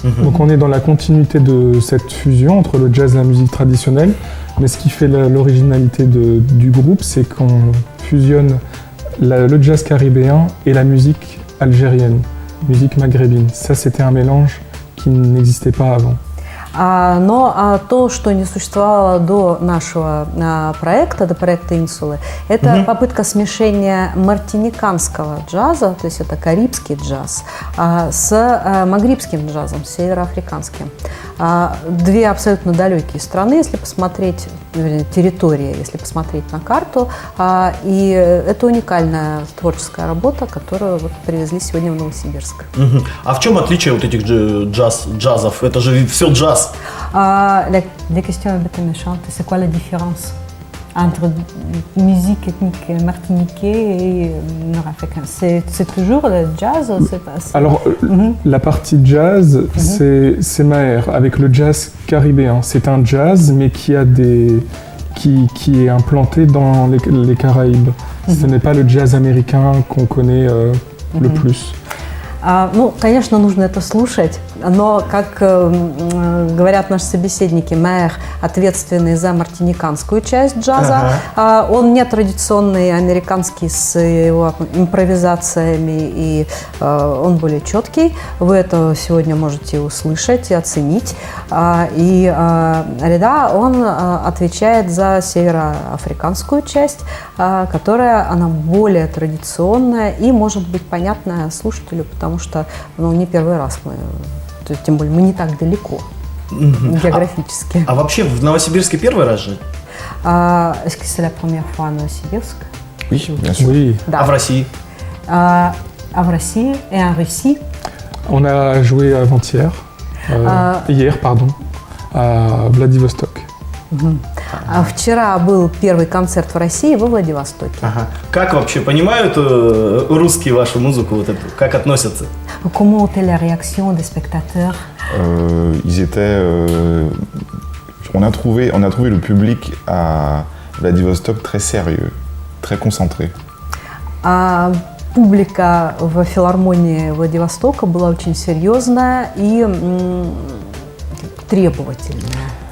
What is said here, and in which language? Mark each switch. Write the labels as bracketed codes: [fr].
[fr] Donc on est dans la continuité de cette fusion entre le jazz et la musique traditionnelle, mais ce qui fait l'originalité du groupe, c'est qu'on fusionne le jazz caribéen et la musique algérienne, musique maghrébine. Ça, c'était un mélange qui n'existait pas avant. [ru] Но то, что не существовало до нашего проекта, до проекта «Инсулы», это попытка смешения мартиниканского джаза, то есть это карибский джаз, с магрибским джазом, с североафриканским. Две абсолютно далекие страны, если посмотреть, территории, если посмотреть на карту, и это уникальная творческая работа, которую вот привезли сегодня в Новосибирск. А в чем отличие вот этих джазов? Это же все джаз. [fr] La question est un peu méchante. C'est quoi la différence entre musique ethnique martiniquais et nord-africaine? C'est toujours le jazz? Alors, la partie jazz, c'est Maher, avec le jazz caribéen. C'est un jazz, mais qui est implanté dans les Caraïbes. Ce n'est pas le jazz américain qu'on connaît le plus. [ru] Ну, конечно, нужно это слушать, но, как говорят наши собеседники, Маэр ответственный за мартиниканскую часть джаза. Он не традиционный американский с его импровизациями, и он более четкий. Вы это сегодня можете услышать и оценить. И Реда, он отвечает за североафриканскую часть, которая, она более традиционная и может быть понятная слушателю, потому что не первый раз мы, тем более мы не так далеко географически. А вообще в Новосибирске первый раз же? [fr] Est-ce que c'est la première fois à Новосибирск? Oui, bien sûr. Oui. [ru] Да. А в России? А в России [fr] et en Russie? On a joué avant-hier, hier, pardon, à Vladivostok. [ru] Вчера был первый концерт в России во Владивостоке. Как вообще понимают русские вашу музыку, вот эту? Как относятся? [fr] Comment était la réaction des spectateurs? Ils étaient. On a trouvé le public à Vladivostok très sérieux, très concentré. [ru] Публика в филармонии Владивостока была очень серьезная и требовательная.